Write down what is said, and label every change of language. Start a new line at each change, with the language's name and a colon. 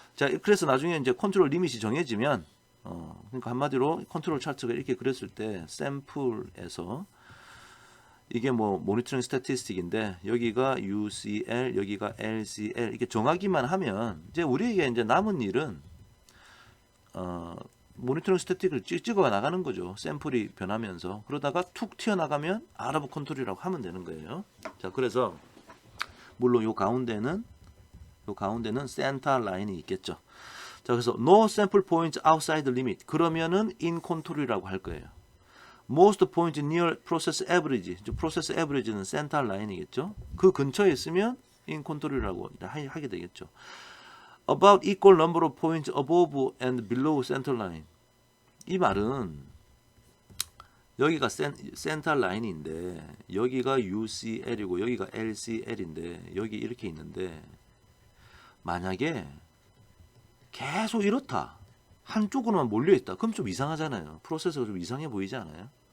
Korean: 자, 그래서 나중에 이제 컨트롤 리밋이 정해지면 그러니까 한마디로 컨트롤 차트가 이렇게 그렸을 때 샘플에서 이게 뭐 모니터링 스태티스틱인데 여기가 UCL, 여기가 LCL 이게 정하기만 하면 이제 우리에게 이제 남은 일은 모니터링 스태틱을 찍어 나가는 거죠. 샘플이 변하면서 그러다가 툭 튀어나가면 아랍 컨트롤이라고 하면 되는 거예요. 자, 그래서 물론 요 가운데는 센터 라인이 있겠죠. 자, 그래서
English: no sample points outside the limit
Korean: 그러면은 in control이라고 할 거예요.
English: most point near process average, process average는
Korean: 센터 라인이겠죠. 그 근처에 있으면 in control이라고 하게 되겠죠.
English: about equal number of points above and below center line.
Korean: 이 말은 여기가 센터 라인인데 여기가 UCL이고 여기가 LCL인데 여기 이렇게 있는데 만약에 계속 이렇다. 한쪽으로만 몰려있다. 그럼 좀 이상하잖아요. 프로세스가 좀 이상해 보이지 않아요?